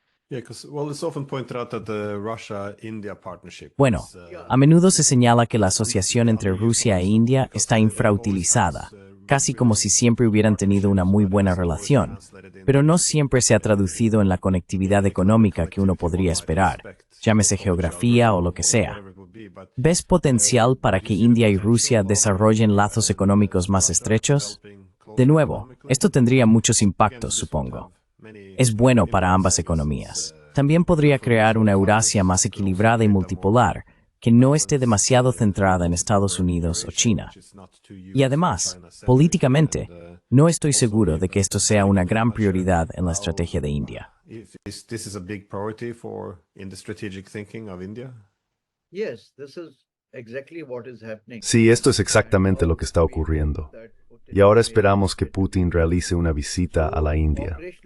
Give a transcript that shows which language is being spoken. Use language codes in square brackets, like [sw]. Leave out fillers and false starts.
[en] Yeah, because, well, it's often pointed out that the Russia-India partnership. [es] Bueno, a menudo se señala que la asociación entre Rusia e India está infrautilizada, casi como si siempre hubieran tenido una muy buena relación, pero no siempre se ha traducido en la conectividad económica que uno podría esperar, llámese geografía o lo que sea. ¿Ves potencial para que India y Rusia desarrollen lazos económicos más estrechos? De nuevo, esto tendría muchos impactos, supongo. Es bueno para ambas economías. También podría crear una Eurasia más equilibrada y multipolar, que no esté demasiado centrada en Estados Unidos o China. Y además, políticamente, no estoy seguro de que esto sea una gran prioridad en la estrategia de India. [en] This is a big priority in the strategic thinking of India. Yes, this is exactly what is happening. [es] Sí, esto es exactamente lo que está ocurriendo. Y ahora esperamos que Putin realice una visita a la India.